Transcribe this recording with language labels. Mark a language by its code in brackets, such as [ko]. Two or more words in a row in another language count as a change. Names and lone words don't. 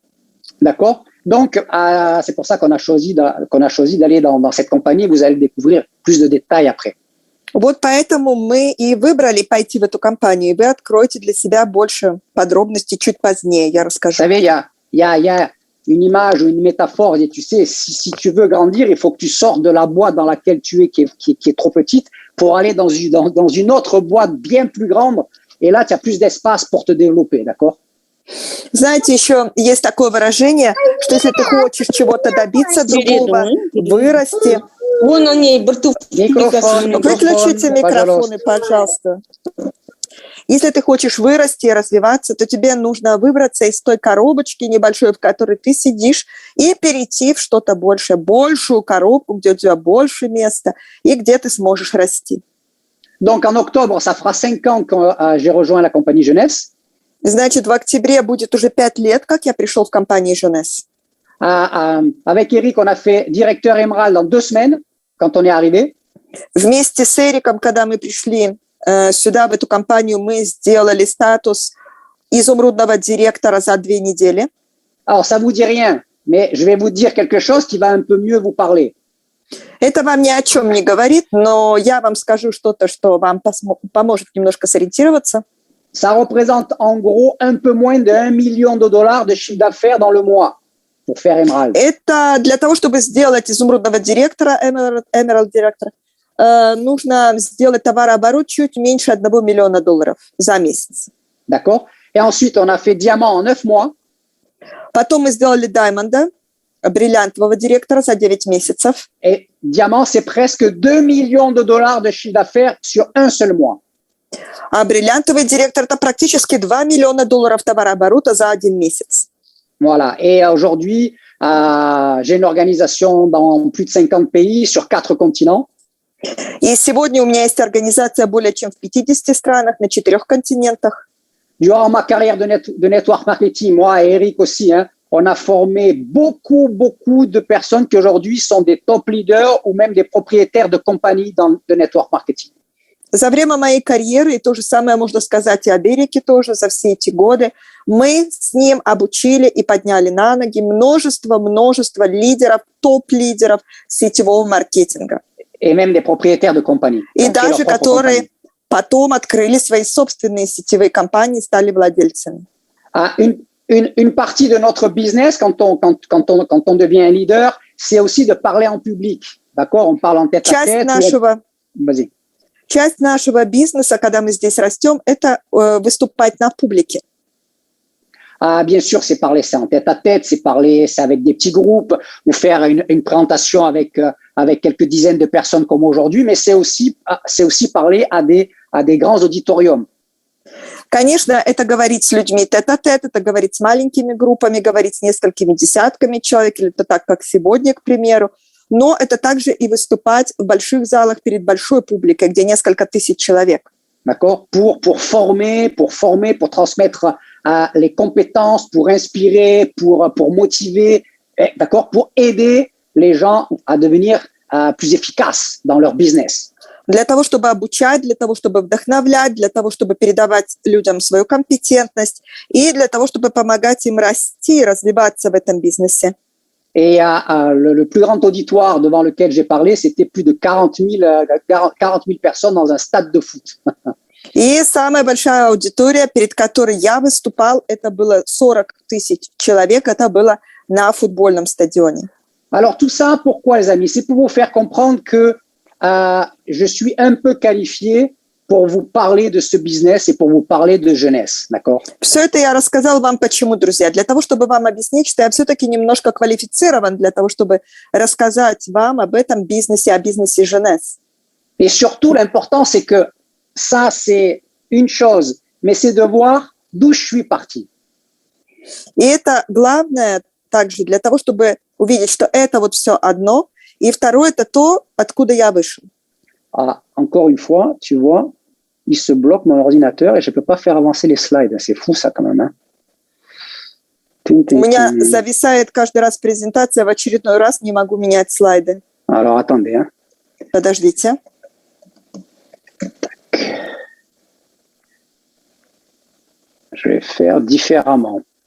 [fr] D'accord? Donc, c'est pour ça qu'on a choisi d'aller dans cette compagnie. Vous allez découvrir plus de détails après. [ru] Вот поэтому мы и выбрали пойти в эту компанию. И вы откроете для себя больше подробностей чуть позднее, я расскажу. [fr] Vous savez, il y a une image ou une métaphore. Et tu sais, si tu veux grandir, il faut que tu sortes de la boîte dans laquelle tu es, qui est trop petite, pour aller dans une autre boîte bien plus grande. Et là, tu as plus d'espace pour te développer, d'accord? [ru] Знаете, еще есть такое выражение, что если ты хочешь чего-то добиться другого, вырасти... Выключите микрофоны, пожалуйста. Если ты хочешь вырасти и развиваться, то тебе нужно выбраться из той коробочки небольшой, в которой ты сидишь, и перейти в что-то большее, большую коробку, где у тебя больше места, и где ты сможешь расти. [fr] Donc, en octobre, ça fera 5 ans que j'ai rejoint la compagnie Jeunesse. [ru] Значит, в октябре будет уже 5 лет, как я пришел в компанию Jeunesse. [fr] Avec Eric, on a fait directeur Emerald en 2 semaines, quand on est arrivé. [ru] Вместе с Эриком, когда мы пришли сюда, в эту компанию, мы сделали статус изумрудного директора за 2 недели. [fr] Alors, ça vous dit rien, mais je vais vous dire quelque chose qui va un peu mieux vous parler. [ru] Это вам ни о чем не говорит, но я вам скажу что-то, что вам поможет немножко сориентироваться. [fr] Ça représente en gros un peu moins de $1 million de chiffre d'affaires dans le mois pour faire Emerald. [ru] Это для того, чтобы сделать изумрудного директора, Emerald директора, нужно сделать товарооборот чуть меньше $1 миллиона за месяц. [fr] D'accord? Et ensuite, on a fait diamant en 9 mois. [ru] Потом мы сделали Diamond, бриллиантового директора, за 9 месяцев. [fr] Et diamant, c'est presque $2 millions de chiffre d'affaires sur un seul mois. [ru] А бриллиантовый директор – это практически $2 миллиона товарооборота за 1 месяц. [fr] Voilà. Et aujourd'hui, j'ai une organisation dans plus de 50 pays sur 4 continents. [ru] И сегодня у меня есть организация более чем в 50 странах, на 4 континентах. [fr] Durant ma carrière de [en] network marketing, [fr] moi et Eric aussi, on a formé beaucoup de personnes qui aujourd'hui sont des [en] top leaders [fr] ou même des propriétaires de compagnies de [en] network marketing. [ru] За время моей карьеры, и то же самое можно сказать и об Эрике тоже, за все эти годы, мы с ним обучили и подняли на ноги множество лидеров, топ-лидеров сетевого маркетинга. [fr] Et même des propriétaires de compagnies. [ru] И даже которые потом открыли свои собственные сетевые компании, стали владельцами. [fr] Une partie de notre business, quand on devient un leader, c'est aussi de parler en public. D'accord? On parle en tête-à-tête. Vas-y. [ru] Часть нашего бизнеса, когда мы здесь растем, это выступать на публике. [fr] Bien sûr, c'est parler ça en tête-à-tête, c'est avec des petits groupes, ou faire une présentation avec quelques dizaines de personnes comme aujourd'hui, mais c'est aussi parler à des grands auditoriums. [ru] Конечно, это говорить с людьми тет-а-тет, это говорить с маленькими группами, говорить с несколькими десятками человек, или это так, как сегодня, к примеру. Но это также и выступать в больших залах перед большой публикой, где несколько тысяч человек. D'accord? [fr] Pour former, pour transmettre les compétences, pour inspirer, pour motiver, d'accord? Pour aider les gens à devenir plus efficaces dans leur business. [ru] для того, чтобы обучать, для того, чтобы вдохновлять, для того, чтобы передавать людям свою компетентность и для того, чтобы помогать им расти и развиваться в этом бизнесе. [fr] Et le plus grand auditoire devant lequel j'ai parlé, c'était plus de 40 000 personnes dans un stade de foot. [ru] И самая большая аудитория, перед которой я выступал, это было 40 тысяч человек, это было на футбольном стадионе. [fr] Alors tout ça, pourquoi les amis? C'est pour vous faire comprendre que je suis un peu qualifié pour vous parler de ce business et pour vous parler de jeunesse, d'accord? [ru] Все это я рассказал вам почему, друзья. Для того, чтобы вам объяснить, что я все-таки немножко квалифицирован для того, чтобы рассказать вам об этом бизнесе, о бизнесе jeunesse. [fr] Et surtout, l'important, c'est que ça, c'est une chose, mais c'est de voir d'où je suis parti. [ru] И это главное также для того, чтобы увидеть, что это вот все одно. И второе, это то, откуда я вышел. [fr] Ah, encore une fois, tu vois, il se bloque mon ordinateur et je ne peux pas faire avancer les slides. C'est fou ça quand même. Hein? [ru] У меня зависает каждый раз презентация, в очередной раз не могу менять слайды. [fr] Alors attendez. Hein. [ru] Подождите. [fr] Je vais faire différemment.